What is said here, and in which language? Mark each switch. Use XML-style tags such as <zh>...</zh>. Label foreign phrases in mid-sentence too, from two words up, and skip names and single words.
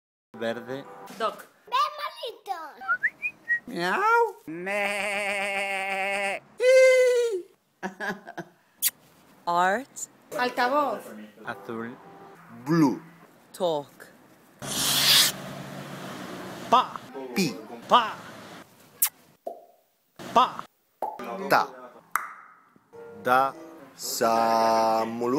<es>Verde.</es> <en>Doc.</en> <es>¡Ven, malito! Miau.</es> <en>Art.</en> <es>Altavoz. Azul.</es> <en>Blue. Talk. Pa. Pi. Pa. Pa. Ta. Da. Samulu.</en>